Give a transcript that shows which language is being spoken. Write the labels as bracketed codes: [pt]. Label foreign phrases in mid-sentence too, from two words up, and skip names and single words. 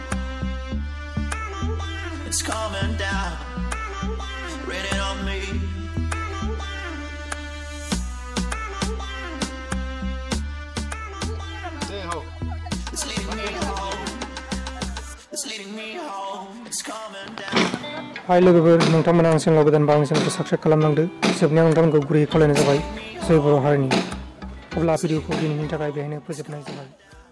[en] It's coming down, raining on me. It's leading me home. It's coming down. [brx] हाय लोगोफोर नोंथांमोना आं चेनेलाव गोदानबा आंनि चेनेलखौ साबस्क्राइब खालामनांदो जोबनायाव नोंथांमोनखौ गुरैयै खावलायनाय जाबाय जय बर' हारिनि अब्ला भिडिअखौ दिनैनि थाखाय बेहायनो फोजोबनाय जाबाय।